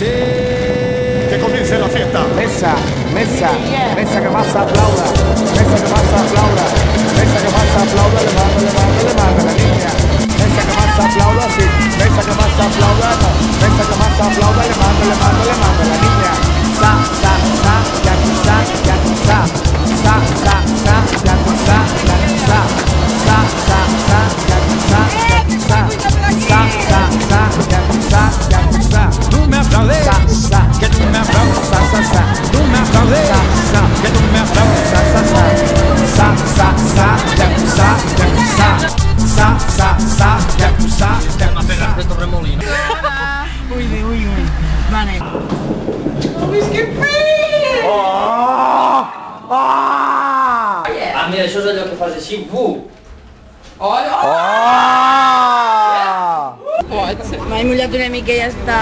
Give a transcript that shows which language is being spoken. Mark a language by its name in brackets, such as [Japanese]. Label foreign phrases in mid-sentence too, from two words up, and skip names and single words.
[Spanish] Que comience la fiesta. Mesa, mesa, mesa que más aplauda. Mesa que más aplauda. Mesa que más aplauda, le mando la niña. Mesa que más aplauda, sí. Mesa que más aplauda, no. Mesa que más aplauda, le mando la niña. Sa, sa, sa, ya tú sa, ya tú sa. Sa, sa, sa, ya tú sa, ya tú sa. Sa, sa, sa, ya tú sa, ya tú sa. Sa, sa, sa, ya tú sa, ya tú sa. Tú me aplaudes, Sa, sa, que tú me aplaudes, sa, sa, sa. tú me aplaudes, Sa, sa, que tú me aplaudes, sa, sa, sa. Sa, sa, sa, ya tú sa, ya tú sa. Sa, sa, sa, ya tú sa, ya tú sa. Uy. Vale. [Catalan] Ah, mira, això és allò que fas així, M'he mullat una mica i ja està.